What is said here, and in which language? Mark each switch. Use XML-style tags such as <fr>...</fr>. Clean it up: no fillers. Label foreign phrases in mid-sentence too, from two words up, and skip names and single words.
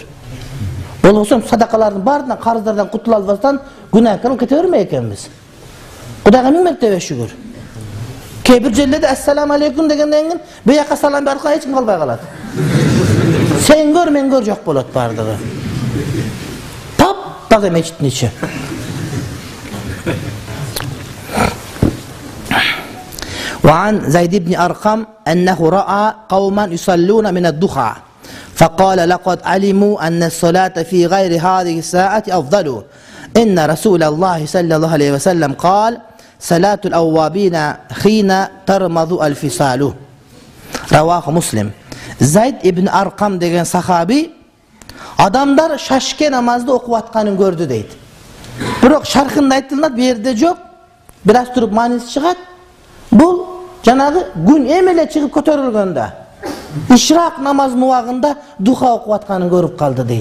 <ky>Болбосо садакалардын баарынан, карыздардан кутула албастан күнөөкөр болуп кете бермей экенбиз. Кудайга миң мәртебе шүгүр. Кээ бир жерлерде</ky> <ar>السلام عليكم</ar> <ky>дегенден кийин бияка салам берип эч ким калбай калат. Сен көр, мен көр жок болот бардыгы. Таза мечиттин ичи.</ky> <ar>وعن زيد بن أرقم أنه رأى قوما يصلون من الضحى فقال لقد علموا أن الصلاة في غير هذه الساعة أفضل إن رسول الله صلى الله عليه وسلم قال صلاة الأوابين حين ترمض الفصال رواه مسلم.</ar> <ky>Zayd ibn Arqam деген сахаби адамдар шашке намазды окуп атканын көрдү дейт. Бирок шархында айтылат, бу жерде жок. Бир аз туруп мааниси чыгат. Бул жанагы күн эмеле чыгып көтөрүлгөндө ишрак намазынын убагында духа окуп атканын көрүп калды дейт.</ky>